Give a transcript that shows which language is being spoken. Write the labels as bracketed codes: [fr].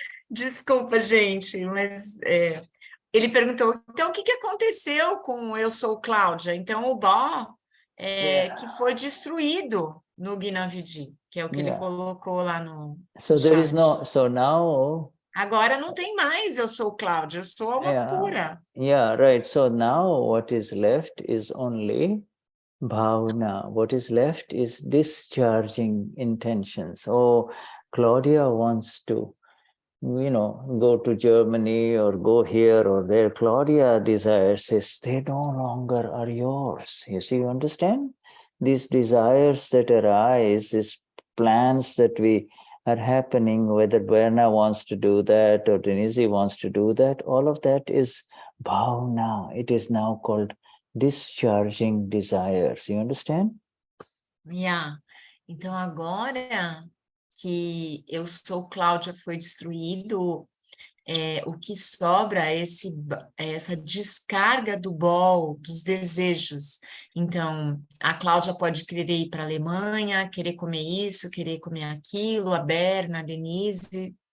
[pt] Desculpa, gente, mas ele perguntou, então, o que aconteceu com Eu Sou Cláudia? Então, o Bó que foi destruído no Gnavidi, que é o que ele colocou lá no [en] So there is [pt] chat. [en] no, so now, [pt] Agora não tem mais Eu Sou Cláudia, eu sou Alma Pura. [en] yeah, right. So now what is left is only bhavana. What is left is discharging intentions. Oh, Claudia wants to, go to Germany or go here or there. Claudia desires this. They no longer are yours. You understand? These desires that arise, these plans that we are happening, whether Berna wants to do that or Denise wants to do that, all of that is bhavana. It is now called discharging desires. You understand? Yeah. [pt] Então, agora que Eu Sou Cláudia foi destruído, o que sobra é essa descarga do bol, dos desejos. Então, a Cláudia pode querer ir para a Alemanha, querer comer isso, querer comer aquilo, a Berna, a Denise.